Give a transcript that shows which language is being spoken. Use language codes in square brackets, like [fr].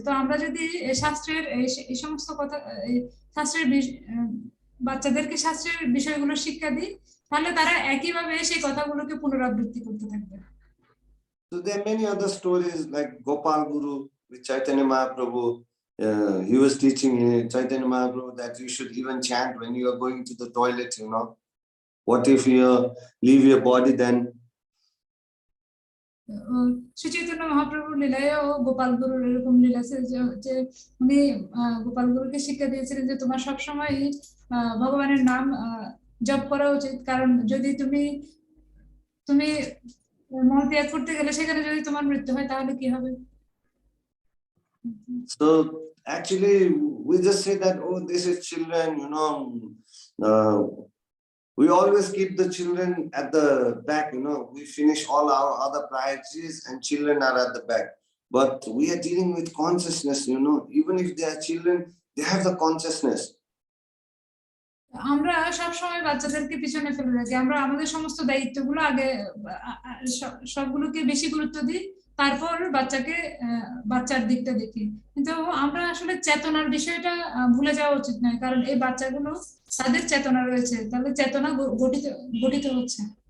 [bn] তো আমরা যদি শাস্ত্রের এই সমস্ত কথা, শাস্ত্রের বাচ্চাদেরকে শাস্ত্রের বিষয়গুলো শিক্ষা দিই, তাহলে তারা একইভাবে সেই কথাগুলোকে পুনরাবৃত্তি করতে থাকবে। [en] So there are many other stories like Gopal Guru with Chaitanya Mahaprabhu. He was teaching Chaitanya Mahaprabhu that you should even chant when you are going to the toilet, you know. What if you leave your body then? [bn] Shri Chaitanya মহাপ্রভুর লীলায়ও গোপাল গুরুর এরকম লীলা আছে যে উনি গোপাল গুরুকে শিক্ষা দিয়েছিলেন যে তোমার সবসময় ভগবানের নাম জপ করা উচিত, কারণ যদি তুমি মলত্যাগ করতে গেলে সেখানে যদি তোমার মৃত্যু হয় তাহলে কি হবে? [en] So actually we just say that, oh, this is children, you know. We always keep the children at the back, you know. We finish all our other priorities and children are at the back. But we are dealing with consciousness, you know. Even if they are children, they have the consciousness. [bn] আমরা সবসময় বাচ্চাদেরকে পিছনে ফেলে রাখি, আমরা আমাদের সমস্ত দায়িত্বগুলো আগে সবগুলোকে বেশি গুরুত্ব দিই, তারপর বাচ্চার দিকটা দেখি। কিন্তু আমরা আসলে চেতনার বিষয়টা ভুলে যাওয়া উচিত নয়, কারণ এই বাচ্চাগুলো তাদের চেতনা রয়েছে, তাহলে চেতনা গঠিত হচ্ছে।